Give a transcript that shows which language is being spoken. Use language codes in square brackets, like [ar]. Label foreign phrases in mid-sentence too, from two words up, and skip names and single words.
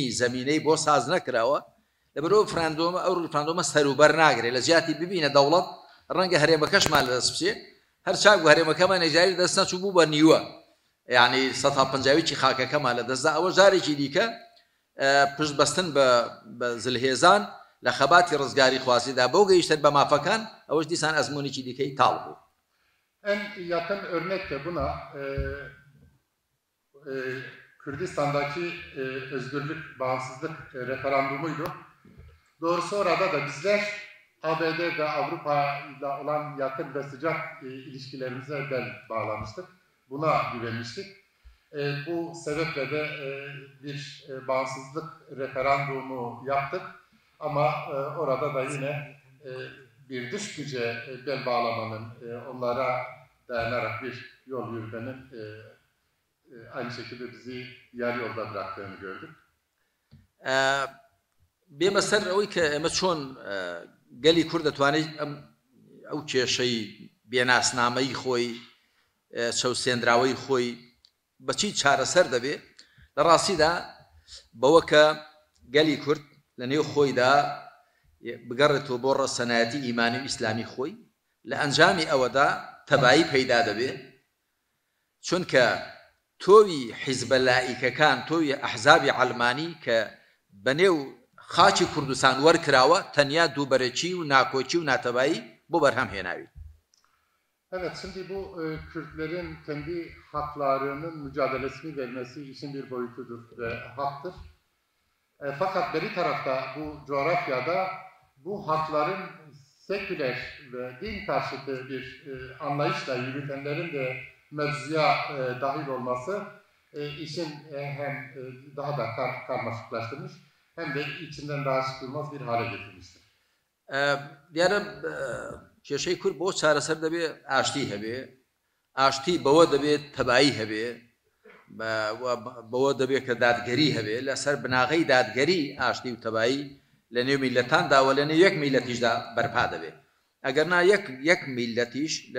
[ckb] زەمینەی بۆ ساز نەکراوە لەبەرەوە ریفراندۆمە ئەو ریفراندۆمە سەروبەر ناگرێت لە جیاتی ببینە دەوڵەت ڕەنگە هەرێمەکەشمان لەدەست بچێ هەر چاک بە هەرێمەکەمان نەجاری دەست نەچوو بوو بە نیوە یعنی 150 خاکەکەمان لەدەستدا ئەوە جارێکی دیکە پشت بەستن بە زلهێزان لە خەباتی ڕزگاری خوازیدا بەو گەیشتن بە مافەکان ئەوەش دیسان ئەزمونێکی دیکەی تاڵ بوو. [tr] En yakın örnek de buna Kürdistan'daki özgürlük, bağımsızlık referandumuydu. Doğrusu orada da bizler ABD ve Avrupa ile olan yakın ve sıcak ilişkilerimize bel bağlamıştık. Buna güvenmiştik. Bu sebeple de bir bağımsızlık referandumu yaptık. Ama orada da yine bir dış güce bel bağlamanın, onlara dayanarak bir yol yürümenin aynı şekilde bizi yarı yolda bıraktığını gördük. [ckb] بێمە سەر ئەوەی کە ئێمە چۆن گەلی کورد دەتوانێت ئەو کێشەی بێناسنامەی خۆی چەوسێنراوەی خۆی بەچی چارەسەر دەبێ لە ڕاستیدا بەوە کە گەلی کورد لە نێو خۆیدا بگەڕێتەوە بۆ ڕەسەنایەتی ئیمانی و ئیسلامی خۆی لە ئەنجامی ئەوەدا تەبایی پەیدا دەبێ چونکە تۆوی حیزبە لایکەکان تۆوی ئەحزابی عەلمانی کە بەنێو خاچی کوردستان وەرکراوە تەنیا دووبەرەکی و ناکۆچی و ناتەبایی بۆ بەرهەم هێناوی. [tr] Evet, şimdi bu Kürtlerin kendi haklarının mücadelesini vermesi işin bir boyutudur ve haktır. Fakat beri tarafta bu coğrafyada bu hakların seküler ve din karşıtı bir anlayışla yürütenlerin de mevzuya dahil olması işin hem daha da karmaşıklaştırmış hem de içinden daha çıkılmaz bir hale getirmiştir. [ckb] دیارە کێشەی کورد بۆ چارەسەر دەبێ ئاشتی هەبێ ئاشتی بەوە دەبێت تەبایی هەبێ بەوە دەبێت کە دادگەری هەبێ لەسەر بناغەی دادگەری ئاشتی و تەبایی لە نێو میلەتانداوە لە نێو یەک میلەتیشدا بەرپا دەبێت ئەگەر نا یەک میلەتیش لە